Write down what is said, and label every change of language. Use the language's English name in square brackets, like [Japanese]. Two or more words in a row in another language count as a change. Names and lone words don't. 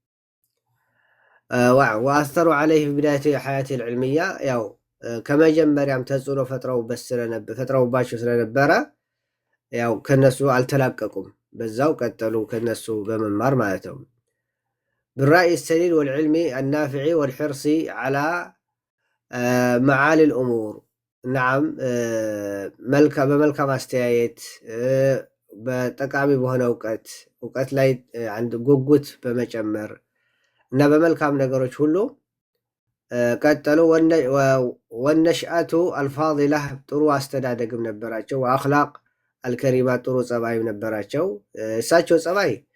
[Arabic] وآثروا عليه في بداية حياته العلمية [Amharic] ያው ከመጀመሪያም ተጽዕኖ ፈጥረው ባቸው ስለነበረ ያው ከነሱ አልተላቀቁም፣ በዛው ቀጠሉ ከነሱ በመማር ማለት ነው። [Arabic] بالرأي السليل والعلم النافع والحرص على معالي الأمور نعم [Amharic] በመልካም አስተያየት በጠቃሚ በሆነ እውቀት እውቀት ላይ አንድ ጉጉት በመጨመር እና በመልካም ነገሮች ሁሉ ቀጠሉ። [Arabic] ونشأته الفاضلة [Amharic] ጥሩ አስተዳደግም ነበራቸው። [Arabic] وأخلاق الكريمة [Amharic] ጥሩ ጸባይም ነበራቸው። እሳቸው ጸባይ